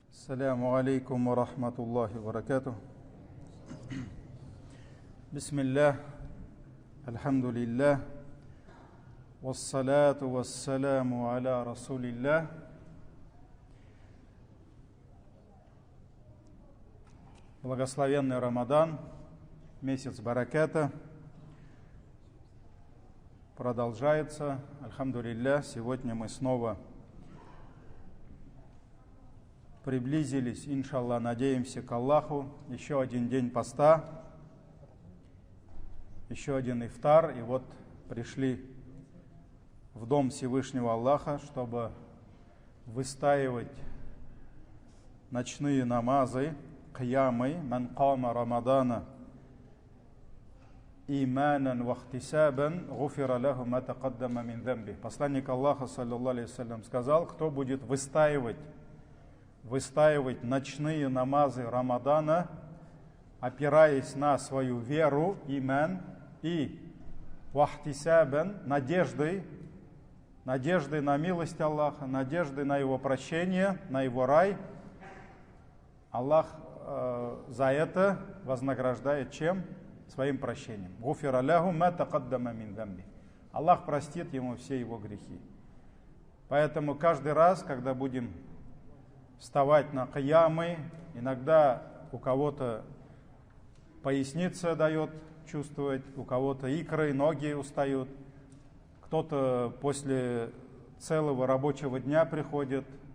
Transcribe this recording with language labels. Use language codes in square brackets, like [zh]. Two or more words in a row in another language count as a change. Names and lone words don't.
[ar] السلام عليكم ورحمة الله وبركاته بسم الله الحمد لله والصلاة والسلام على رسول الله. [ru] Благословенный Рамадан, месяц бараката, продолжается. Альхамдулиллах, сегодня мы снова приблизились, иншаллах, надеемся, к Аллаху. Еще один день поста, еще один ифтар. И вот пришли в дом Всевышнего Аллаха, чтобы выстаивать ночные намазы, [ar] кьямы, من قام رمضان إيمانا واحتسابا غفر له ما تقدم من ذنبه. [ru] Посланник Аллаха, [ar] صلى الله عليه وسلم, [ru] сказал, кто будет выстаивать ночные намазы Рамадана, опираясь на свою веру, иман, и вахтисабан, надеждой на милость Аллаха, надеждой на Его прощение, на Его рай, Аллах за это вознаграждает чем? Своим прощением. [ar] غفر له ما تقدم من ذنبه. [ru] Аллах простит ему все его грехи. Поэтому каждый раз, когда будем вставать на кьямы, иногда у кого-то поясница дает чувствовать, у кого-то икры, ноги устают, кто-то после целого рабочего дня приходит.